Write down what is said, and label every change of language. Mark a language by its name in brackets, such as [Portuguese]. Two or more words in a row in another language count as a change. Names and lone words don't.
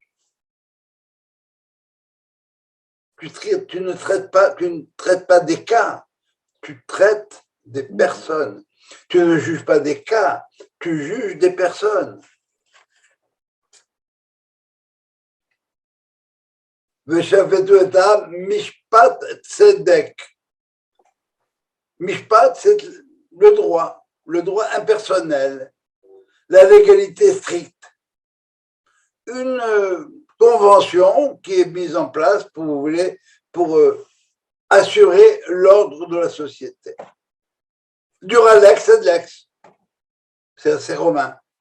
[French] Tu ne traites pas des cas, tu traites des personnes. Tu ne juges pas des cas, tu juges des personnes. [Hebrew] ושפטו את העם משפט צדק. [French] Mishpat, c'est le droit impersonnel, la légalité stricte. Une convention qui est mise en place pour assurer l'ordre de la société. [Latin] Dura lex et lex. [French] C'est romain.